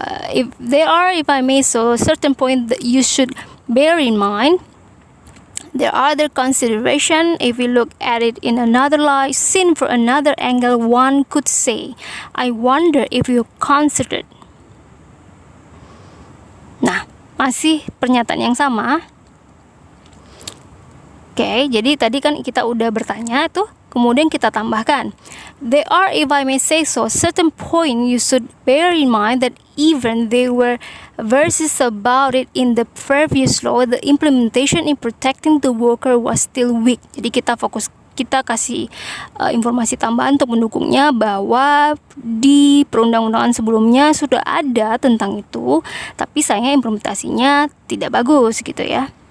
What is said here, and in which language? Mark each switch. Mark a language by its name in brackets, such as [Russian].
[English] If I may so, certain point that you should bear in mind. There are other consideration. If we look at it in another light, seen from another angle, one could say, I wonder if you considered. [Indonesian] Nah, masih pernyataan yang sama. Oke, jadi tadi kan kita udah bertanya tuh, kemudian kita tambahkan. [English] There are, if I may say so, certain point you should bear in mind that even there were verses about it in the previous law, the implementation in protecting the worker was still weak. [Indonesian] Jadi kita kasih informasi tambahan untuk mendukungnya bahwa di perundang-undangan sebelumnya sudah ada tentang itu, tapi sayangnya implementasinya tidak bagus gitu ya.